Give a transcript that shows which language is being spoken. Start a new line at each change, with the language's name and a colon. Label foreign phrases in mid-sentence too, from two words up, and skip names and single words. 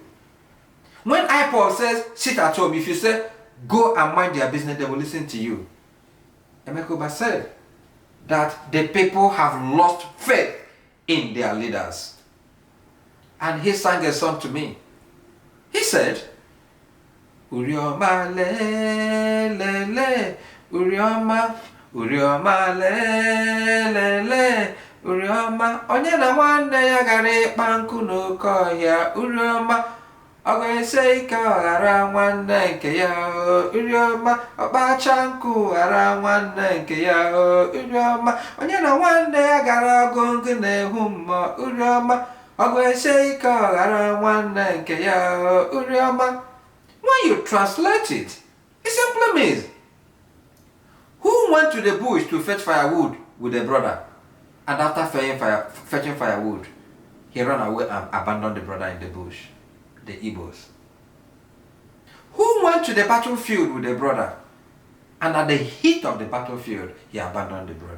English: When IPOB says, sit at home, if you say, go and mind their business, they will listen to you. Emekoba said that the people have lost faith in their leaders. And he sang a song to me. He said Urioma le le le, Urioma, Urioma le le le, Urioma.
Igbo: Onye na nwanne ya gara ịkpa nkụ n'oke ọhịa. Urioma, ọ ga-ese ike ọ ghara nwanne nke ya. Urioma, ọkpacha nkụ ghara nwanne nke ya. Urioma, onye na nwanne ya gara ọgụ ngụ na-ehu mmụọ. Urioma, ọ ga-ese ike ọ ghara nwanne nke ya. Urioma.
English: When you translate it, it simply means, who went to the bush to fetch firewood with a brother, and after fetching firewood, he ran away and abandoned the brother in the bush? The Igbos. Who went to the battlefield with a brother, and at the heat of the battlefield, he abandoned the brother?